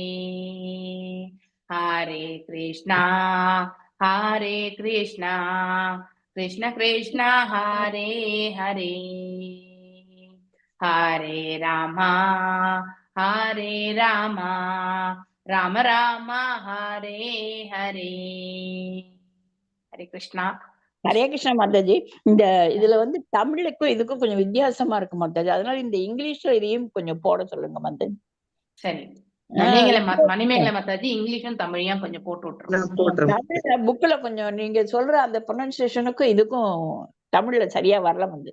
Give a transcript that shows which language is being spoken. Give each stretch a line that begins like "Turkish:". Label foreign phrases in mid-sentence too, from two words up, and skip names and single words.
Sanskrit: हरे कृष्णा कृष्ण कृष्ण हरे हरे हरे रामा राम राम हरे हरे हरे कृष्णा
Tamil: ஹரே கிருஷ்ணா மாதாஜி. இந்த இதுல வந்து தமிழுக்கும் இதுக்கும் கொஞ்சம் வித்தியாசமா இருக்கு மாதாஜி. அதனால இந்த இங்கிலீஷ்ல இதையும் கொஞ்சம் போட சொல்லுங்க மாதாஜி. சரி, மணிமேகலை மாதாஜி இங்கிலீஷும் தமிழையும் கொஞ்சம் போட்டு விட்டுருவோம். புக்ல கொஞ்சம் நீங்க சொல்ற அந்த ப்ரொனன்சியேஷனுக்கும் இதுக்கும் தமிழ்ல சரியா வரல மாதாஜி.